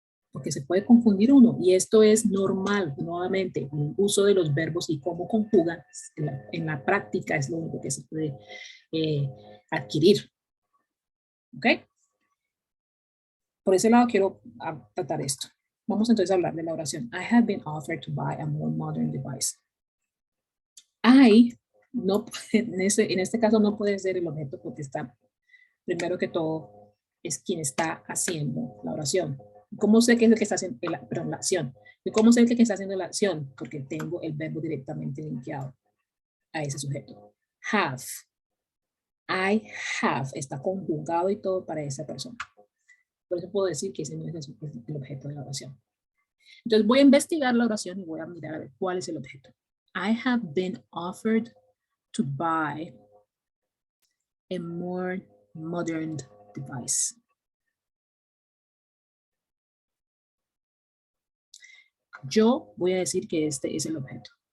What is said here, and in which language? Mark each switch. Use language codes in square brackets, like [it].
[es] Porque se puede confundir uno, y esto es normal. Nuevamente, el uso de los verbos y cómo conjugan en la práctica es lo único que se puede adquirir. ¿Ok? Por ese lado quiero tratar esto. Vamos entonces a hablar de la oración. [en] I have been offered to buy a more modern device. [es] I, no, en este caso no puede ser el objeto porque está, primero que todo, es quien está haciendo la oración. ¿Cómo sé que es el que está haciendo la acción? ¿Y cómo sé que está haciendo la acción? Porque tengo el verbo directamente linkeado a ese sujeto. Have. [en] I have. [es] Está conjugado y todo para esa persona. Por eso puedo decir que ese no es el objeto de la oración. Entonces voy a investigar la oración y voy a mirar a ver cuál es el objeto. [en] I have been offered to buy a more modern device. [es] Yo voy a decir que este es el objeto.